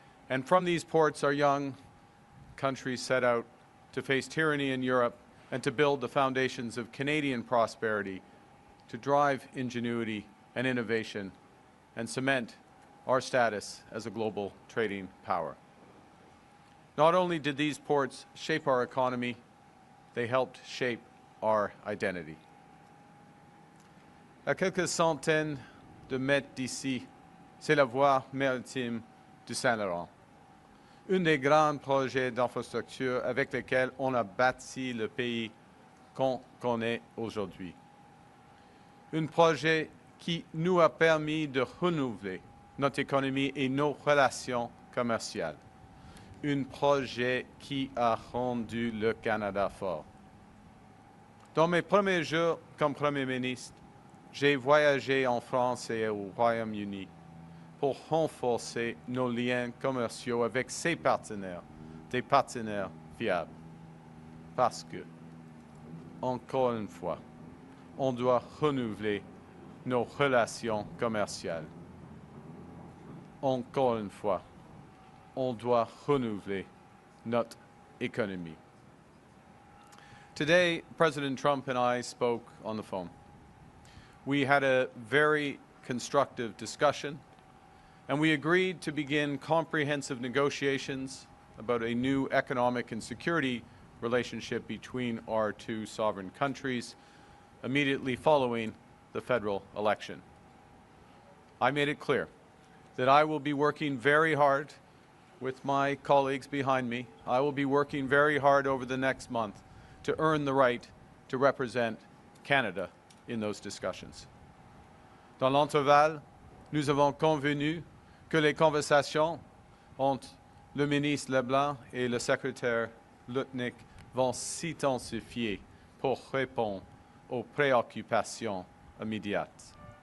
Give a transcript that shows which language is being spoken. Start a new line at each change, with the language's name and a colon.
English: And from these ports, our young countries set out to face tyranny in Europe and to build the foundations of Canadian prosperity, to drive ingenuity and innovation and cement our status as a global trading power. Not only did these ports shape our economy, they helped shape our identity.
French: À quelques centaines de mètres d'ici, c'est la voie maritime du Saint-Laurent. Un des grands projets d'infrastructure avec lesquels on a bâti le pays qu'on connaît aujourd'hui. Un projet qui nous a permis de renouveler notre économie et nos relations commerciales. Un projet qui a rendu le Canada fort. Dans mes premiers jours comme Premier ministre, j'ai voyagé en France et au Royaume-Uni pour renforcer nos liens commerciaux avec ces partenaires, des partenaires fiables. Parce que, encore une fois, on doit renouveler nos relations commerciales. Encore une fois, on doit renouveler notre économie.
English: Today, President Trump and I spoke on the phone. We had a very constructive discussion, and we agreed to begin comprehensive negotiations about a new economic and security relationship between our two sovereign countries immediately following the federal election. I made it clear that I will be working very hard with my colleagues behind me. I will be working very hard over the next month to earn the right to represent Canada in those discussions.
French: Dans l'intervalle, nous avons convenu que les conversations entre le ministre Leblanc et le secrétaire Lutnick vont s'intensifier pour répondre aux préoccupations immédiates.